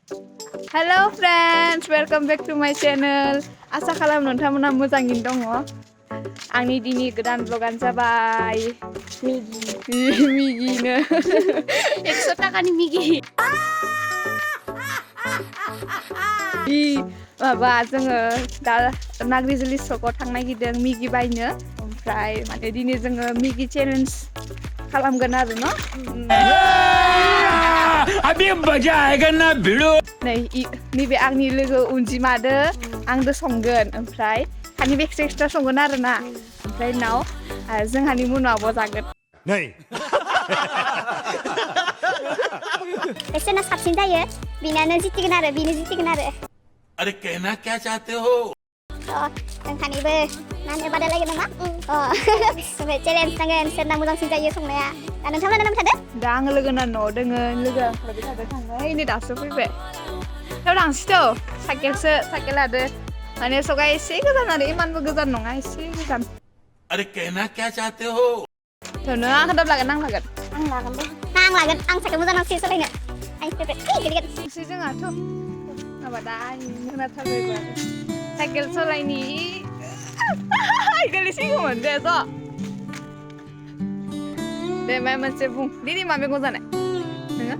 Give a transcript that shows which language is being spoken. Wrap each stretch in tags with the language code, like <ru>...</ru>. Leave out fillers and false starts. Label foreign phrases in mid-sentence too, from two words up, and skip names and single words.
<en>Hello friends, welcome back to my channel.</en> <brx>आसा खालाम नोंथांमोना मोजाङैनो दङ। आंनि दिनै गोदान vlogआनो जाबाय मिगिनो 100 थाखानि मिगि माबा जोङो दा नाग्रिजुलि सकआव थांनो नागिरदों मिगि बायनो ओमफ्राय माने दिनै जोङो मिगि चेलेन्ज खालामगोन आरो न</brx> <hi>अभी मजा आएगा ना भिड़ो</hi> <brx>नैबे आंनि लोगो अनजिमादो आंदो संगोन ओमफ्राय हानि एक्सट्रा संगोन आरो ना ओमफ्राय उनाव जोंहानि मुनावबो जागोन नै एसेना साबसिन जायो बिनानो जितिगोन आरो</brx> <hi>अरे कहना क्या चाहते हो</hi> <brx>नोंथांनिबो माने बादायलायगोन नामा ओमफ्राय चेलेन्ज नांगोन सोरना मोजांसिन जायो संनाया दा नोंथांमोना नाम थादो दा आङो लोगोना न'आव दोङो लोगोआ ओंखारबाय थादों थांबाय नै दासो फैबाय थ' थांसैथ' साइकेल लादो माने सगा एसे गोजान आरो इमानबो गोजान नङा एसे गोजान</brx> <hi>अरे कहना क्या चाहते हो</hi> <brx>थ' नों आंखौ लागोन आं लागोन आं साइकेल मोजां नांसै सालायनो आं फेभरेट एसे जोंहाथ' माबा दा होना थाबायबा साइकेल सालायनि गोलैसिगौमोन दे ज' दे माय मोनसे बुं दिनै मा मैगं जानाय नोङो</brx>